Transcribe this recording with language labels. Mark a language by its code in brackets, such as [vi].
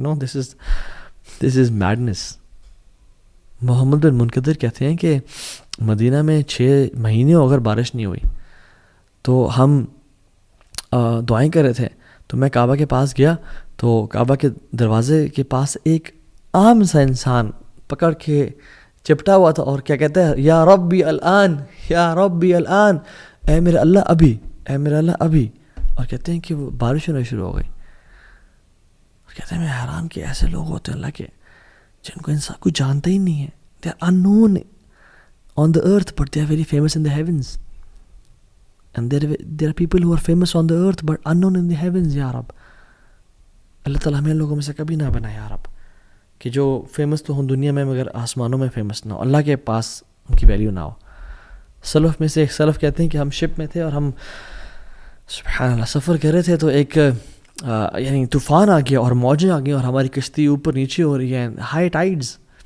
[en] No, this is madness. [ur] محمد بن منقدر کہتے ہیں کہ مدینہ میں 6 مہینے اگر بارش نہیں ہوئی تو ہم دعائیں کر رہے تھے، تو میں کعبہ کے پاس گیا تو کعبہ کے دروازے کے پاس ایک عام سا انسان پکڑ کے چپٹا ہوا تھا اور کیا کہتا ہے، [ar] یا ربی الان، یا ربی الان، [ur] اے میرے اللہ ابھی، اے میرے اللہ ابھی. اور کہتے ہیں کہ وہ بارش ہونا شروع ہو گئی. اور کہتے ہیں میں حیران کہ ایسے لوگ ہوتے ہیں اللہ کے جن کو انسان کوئی جانتا ہی نہیں ہے. [en] They are unknown on the earth but they are very famous in the heavens. And there are people who are famous on the earth but unknown in the heavens. [ur] یا رب اللہ تعالیٰ ہمیں لوگوں میں سے کبھی نہ بنائے یا رب، کہ جو فیمس تو ہوں دنیا میں مگر آسمانوں میں فیمس نہ ہو، اللہ کے پاس ان کی ویلیو نہ ہو. سلف میں سے ایک سلف کہتے ہیں کہ ہم شپ میں تھے اور ہم سبحان اللہ سفر کر رہے تھے تو ایک یعنی طوفان آ گیا اور موجیں آ گئی اور ہماری کشتی اوپر نیچے ہو رہی ہے، ہائی ٹائیڈز.